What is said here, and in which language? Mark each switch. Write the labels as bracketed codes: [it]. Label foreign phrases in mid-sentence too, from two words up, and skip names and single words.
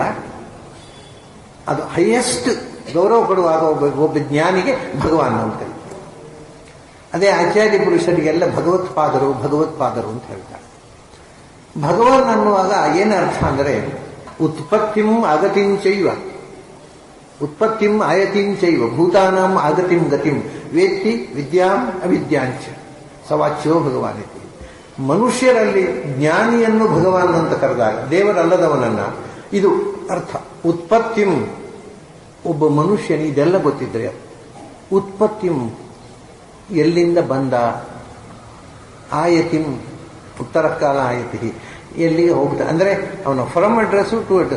[kn] ಅದು ಹೈಯೆಸ್ಟ್ ಗೌರವ ಕೊಡುವಾಗ ಒಬ್ಬ ಜ್ಞಾನಿಗೆ ಭಗವಾನ್ ಅಂತ ಕರೀತಾರೆ. ಅದೇ ಆಚಾರ್ಯ ಪುರುಷರಿಗೆಲ್ಲ ಭಗವತ್ಪಾದರು ಅಂತ ಹೇಳ್ತಾರೆ. ಭಗವಾನ್ ಅನ್ನುವಾಗ ಏನು ಅರ್ಥ ಅಂದರೆ [sa] ಉತ್ಪತ್ತಿಂ ಆಯತಿಂಚೈವ ಭೂತಾನಾಂ ಆಗತಿಂ ಗತಿಂ ವೇತ್ತಿ ವಿದ್ಯಾಂ ಅವಿದ್ಯಾಂಚ ಸವಾಚ್ಯೋ ಭಗವಾನ್ ಇತಿ. [kn] ಮನುಷ್ಯರಲ್ಲಿ ಜ್ಞಾನಿಯನ್ನು ಭಗವಾನ್ ಅಂತ ಕರೆದಾಗ ದೇವರಲ್ಲದವನನ್ನ ಇದು ಅರ್ಥ. ಉತ್ಪತ್ತಿಂ, ಒಬ್ಬ ಮನುಷ್ಯನಿ ಇದೆಲ್ಲ ಗೊತ್ತಿದ್ರೆ, ಉತ್ಪತ್ತಿಂ ಎಲ್ಲಿಂದ ಬಂದ, ಆಯತಿಂ ಉತ್ತರ ಕಾಲ ಆಯತಿ ಎಲ್ಲಿಗೆ ಹೋಗ್ತಾ ಅಂದರೆ ಅವನ [en] from address to address.